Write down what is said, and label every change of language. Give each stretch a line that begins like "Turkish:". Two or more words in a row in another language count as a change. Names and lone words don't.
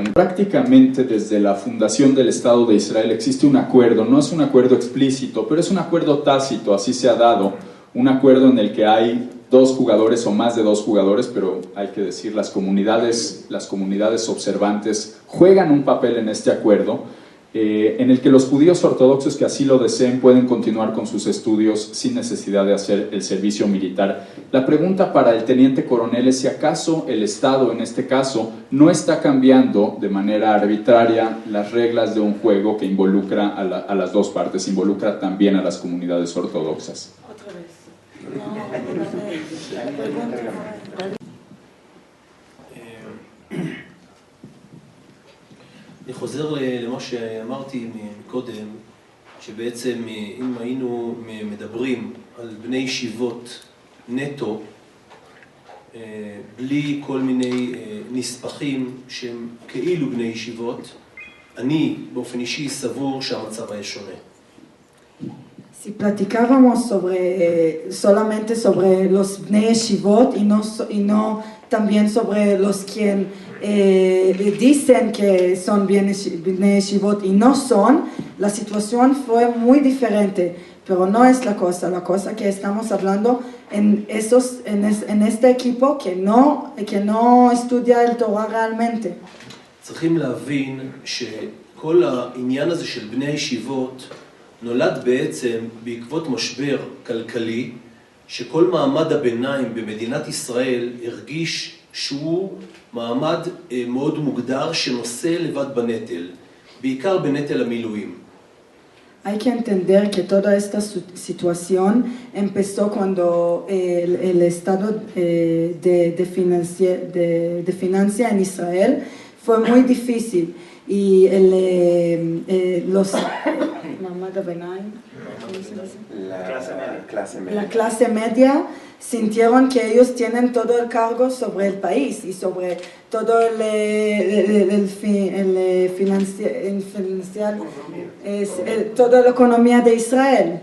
Spanish: Prácticamente desde la fundación del Estado de Israel existe un acuerdo, no es un acuerdo explícito, pero es un acuerdo tácito, así se ha dado, un acuerdo en el que hay 2 jugadores o más de 2 jugadores, pero hay que decir, las comunidades observantes juegan un papel en este acuerdo, en el que los judíos ortodoxos que así lo deseen pueden continuar con sus estudios sin necesidad de hacer el servicio militar. La pregunta para el teniente coronel es si acaso el Estado, en este caso, no está cambiando de manera arbitraria las reglas de un juego que involucra a las 2 partes, involucra también a las comunidades ortodoxas. Otra vez.
Hebrew: אני חוזר למה שאמרתי קודם, שבעצם אם היינו מדברים על בני ישיבות נטו, בלי כל מיני נספחים שהם כאילו בני ישיבות, אני באופן אישי סבור שהמצב היה שונה.
Spanish: Si platicábamos solamente sobre los
Hebrew: בני ישיבות
Spanish: y no también sobre los quien dicen que son
Hebrew: בני ישיבות
Spanish: y no son, la situación fue muy diferente, pero no es la cosa que estamos hablando en este equipo que no estudia el Torah realmente.
Hebrew: צריכים להבין שכל העניין הזה של בני ישיבות נולד בעצם בעקבות משבר כלכלי שכל מעמד הביניים במדינת ישראל הרגיש שהוא מעמד מאוד מוגדר שנושא לבד בנטל, בעיקר בנטל המילואים.
Spanish: Hay que entender que toda esta situación empezó cuando el estado de financia en Israel fue muy difícil y la clase media sintieron que ellos tienen todo el cargo sobre el país y sobre todo toda la economía de Israel.